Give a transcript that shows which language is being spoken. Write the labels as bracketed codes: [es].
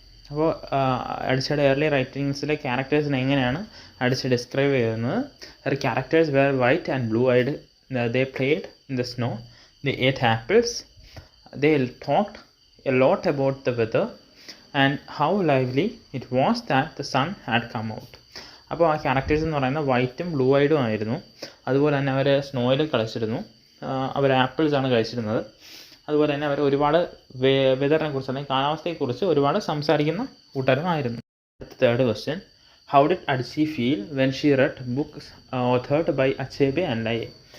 [ml] അപ്പോൾ അഡിച്ചിയുടെ ഇയർലി റൈറ്റിംഗ്സിലെ ക്യാരക്ടേഴ്സിനെ എങ്ങനെയാണ് അഡിച്ചി ഡിസ്ക്രൈബ് ചെയ്യുന്നത്? [en] Her characters were white and blue eyed, they played in the snow, they ate apples, they talked a lot about the weather and how lively it was that the sun had come out. [ml] അപ്പോൾ ആ characters എന്ന് പറയുന്നത് വൈറ്റും blue ഐഡും ആയിരുന്നു. അതുപോലെ തന്നെ അവർ സ്നോയിൽ കളിച്ചിരുന്നു, അവർ ആപ്പിൾസാണ് കഴിച്ചിരുന്നത്. അതുപോലെ തന്നെ അവർ ഒരുപാട് വെതറിനെ കുറിച്ച് അല്ലെങ്കിൽ കാലാവസ്ഥയെക്കുറിച്ച് ഒരുപാട് സംസാരിക്കുന്ന കൂട്ടരുമായിരുന്നു. [en] Third question, how did Adichie feel when she read books authored by Achebe and Laye?